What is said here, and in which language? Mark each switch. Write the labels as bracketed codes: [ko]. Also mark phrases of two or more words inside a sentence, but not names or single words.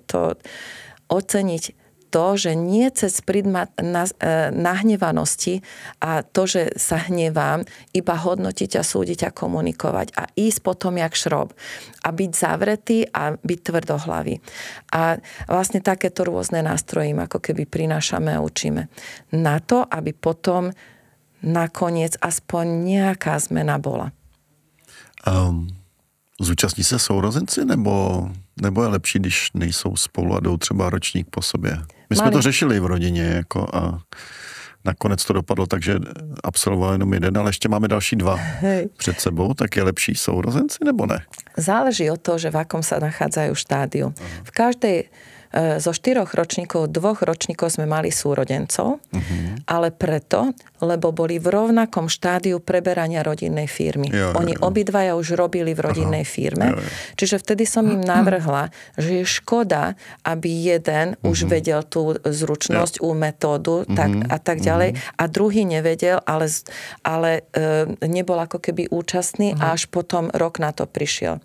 [sk] To oceniť to, že nie cez prízmat nahnevanosti a to, že sa hnevám, iba hodnotiť a súdiť a komunikovať a ísť potom jak šrob a byť zavretý a byť tvrdohlavý. A vlastne takéto rôzne nástroje im ako keby prinášame a učíme. Na to, aby potom nakoniec aspoň nejaká zmena bola. [cs] Zúčastní se sourozenci, nebo je lepší, když nejsou spolu a jdou třeba ročník po sobě? My jsme to řešili v rodině jako a nakonec to dopadlo tak, že absolvoval jenom jeden, ale ještě máme další 2 před sebou, tak je lepší sourozenci nebo ne? [sk] Záleží od toho, že v akom sa nachádzajú štádiu. V každej zo 4 ročníkov, 2 ročníkov sme mali súrodencov, ale preto, lebo boli v rovnakom štádiu preberania rodinnej firmy. Oni obidvaja už robili v rodinnej firme, čiže vtedy som im navrhla, že je škoda, aby jeden už vedel tú zručnosť, metódu a tak ďalej, a druhý nevedel, ale nebol ako keby účastný a až potom rok na to prišiel.